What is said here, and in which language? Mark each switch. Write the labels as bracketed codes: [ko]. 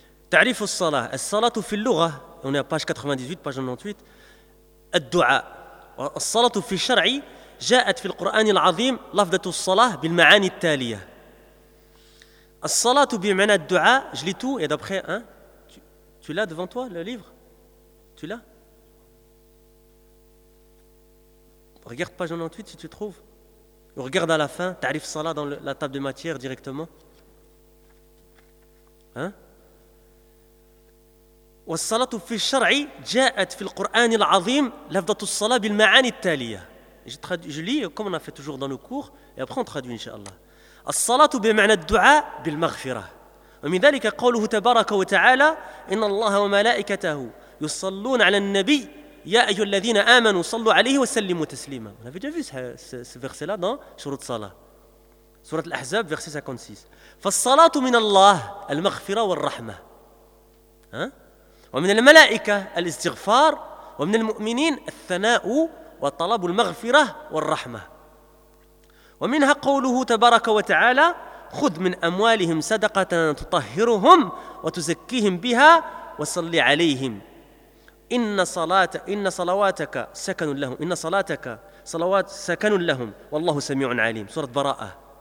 [ar] تعريف الصلاة الصلاة في اللغة هنا [fr] page 98 page 98 [ar] الدعاء الصلاة في الشرع جاءت في القرآن العظيم لفظة الصلاة بالمعاني التالية الصلاة بمعنى الدعاء [fr] je lis tout et d'après hein, tu l'as devant toi le livre, tu l'as, regarde page 98 si tu trouves, ou regarde à la fin [ar] تعريف الصلاة [fr] dans la table de matière directement, hein. [ar] والصلاة في الشرع جاءت في القرآن العظيم لفظة الصلاة بالمعاني التالية. [fr] Je lis comme on a fait toujours dans nos cours et après on traduit inshallah. [ar] الصلاة بمعنى الدعاء بالمغفرة. ومن ذلك قوله تبارك وتعالى إن الله وملائكته يصلون على النبي يا أيها الذين آمنوا صلوا عليه وسلموا تسليما. [fr] On avait déjà vu ce verset là dans Shurut Salah. Sourate Al-Ahzab verset 56. [ar] فالصلاة من الله المغفرة والرحمة. [fr] Hein? [ar] ومن الملائكة الاستغفار ومن المؤمنين الثناء وطلب المغفرة والرحمة ومنها قوله تبارك وتعالى خذ من أموالهم صدقة تطهرهم وتزكيهم بها وصلي عليهم إن صلواتك سكن لهم إن صلاتك صلوات سكن لهم والله سميع عليم سورة براءة